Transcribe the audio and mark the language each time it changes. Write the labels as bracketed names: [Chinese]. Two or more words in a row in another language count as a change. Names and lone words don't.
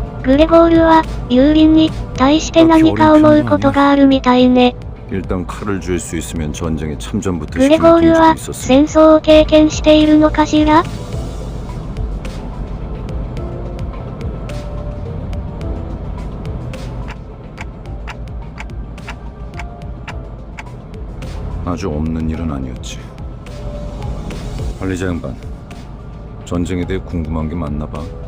[Japanese] グレゴールは、ユーリンに対して何か思うことがあるみたいね。 [Korean] 일단 칼을 줄 수 있으면 전쟁에 참전부터 [Japanese] グレゴール [Korean] 시키는 [Japanese] は [Korean] 게 있었어. [Japanese] 戦争を経験しているのかしら？ [Korean] 아주 없는 일은 아니었지. 관리자 양반, 전쟁에 대해 궁금한 게 많나 봐.